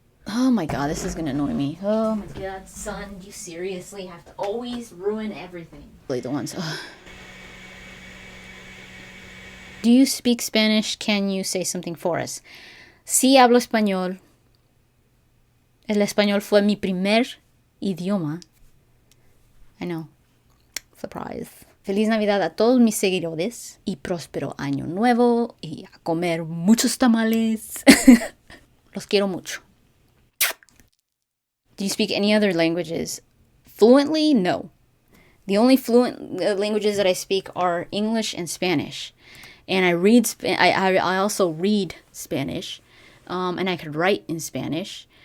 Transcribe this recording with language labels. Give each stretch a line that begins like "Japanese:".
English: Oh my god, this is gonna annoy me. Oh my god, son, you seriously have to always ruin everything. Really, the ones. Ugh. Do you speak Spanish? Can you say something for us?
Spanish: Sí hablo español. El español fue mi primer idioma.
English: I know. Surprise.
Spanish: Feliz Navidad a todos mis seguidores y próspero año nuevo y a comer muchos tamales. Los quiero mucho.
English: Do you speak any other languages? Fluently? No. The only fluent languages that I speak are English and Spanish. And I also read Spanish, and I could write in Spanish.